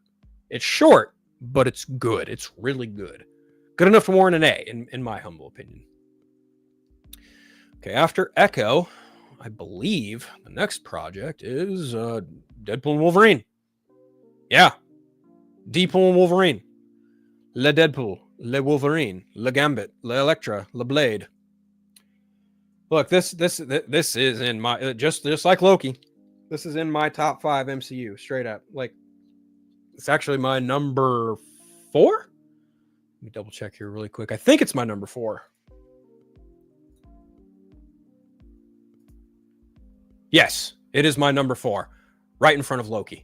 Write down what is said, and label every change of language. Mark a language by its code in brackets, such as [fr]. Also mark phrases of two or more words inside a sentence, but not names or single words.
[en] It's short, but it's good. It's really good. Good enough to warrant an A, in my humble opinion. Okay, after Echo, I believe the next project is Deadpool and Wolverine. Yeah. Deadpool and Wolverine. Le Deadpool, Le Wolverine, Le Gambit, Le Electra, Le Blade. Look, this is in my just like Loki. This is in my top 5 MCU, straight up. Like, it's actually my number 4. Let me double check here really quick. I think it's my number 4. Yes, it is my number 4, right in front of Loki.